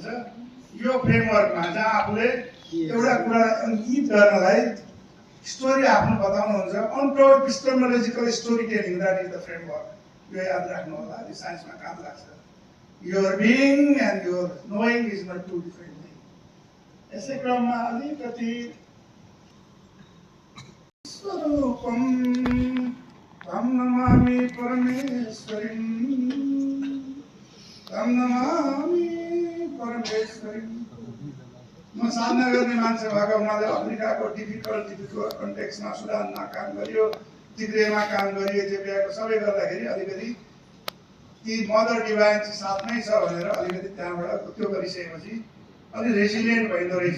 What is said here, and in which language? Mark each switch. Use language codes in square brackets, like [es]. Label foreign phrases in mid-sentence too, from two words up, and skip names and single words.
[ne] यो फ्रेमवर्कमा जहाँ आफूले एउटा कुरा अङ्कित गर्नलाई स्टोरी आफ्नो बताउनुहुन्छ, [en] untold epistemological story telling, that is the framework. [ne] यो याद राख्नु होला, यो साइन्समा काम लाग्छ। [en] your being and your knowing is not two different thing. [ne] यसै क्रममा अलिकति [sa] स्वरूपम तं नमामि परमेश्वरीं, तं नमामि परमेश्वरीं। [ne] म साधना गर्ने मान्छे भएको हुनाले अफ्रिकाको [en] difficult contextमा [ne] सुडानमा काम गरियो, तिग्रेमा काम गरियो, इथियोपियाको सबै गर्दाखेरि अलिकति ती [en] Mother Divine [ne] साथमै छ भनेर अलिकति त्यहाँबाट त्यो गरिसकेपछि अलि रेजिलियन्ट भइदो रहेछ।